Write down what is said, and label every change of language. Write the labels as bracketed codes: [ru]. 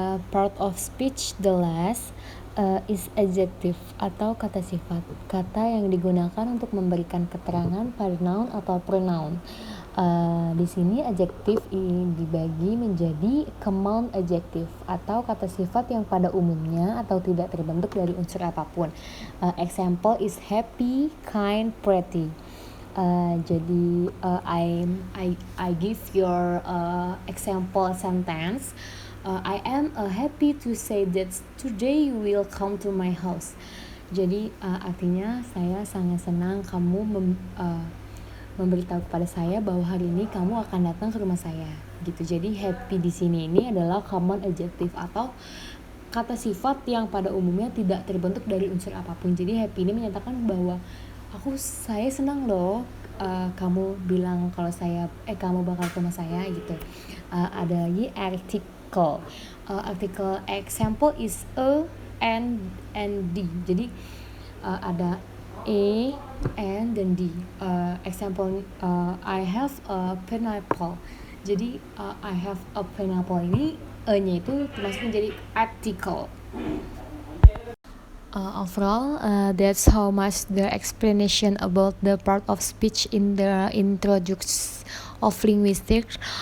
[en] Part of speech the last is adjective [id] atau kata sifat. Kata yang digunakan untuk memberikan keterangan pada noun atau pronoun. Di sini adjektif ini dibagi menjadi common adjective atau kata sifat yang pada umumnya atau tidak terbentuk dari unsur apapun. [en] Example is happy, kind, pretty. Jadi I give your example sentence. I am happy to say that today you will come to my house. [id] Jadi artinya saya sangat senang kamu memberitahu kepada saya bahwa hari ini kamu akan datang ke rumah saya gitu. Jadi happy di sini ini adalah common adjective atau kata sifat yang pada umumnya tidak terbentuk dari unsur apapun. Jadi happy ini menyatakan bahwa saya senang loh kamu bilang kalau kamu bakal ke rumah saya gitu. Ada lagi article. [en] Article example is a and d. [id] Jadi ada A, [en] and then [id] D. [en] Example, I have a pineapple. [id] Jadi [en] I have a pineapple [id] ini E-nya itu termasuk menjadi article. [en] Overall, that's how much the explanation about the part of speech in the introduction of linguistics.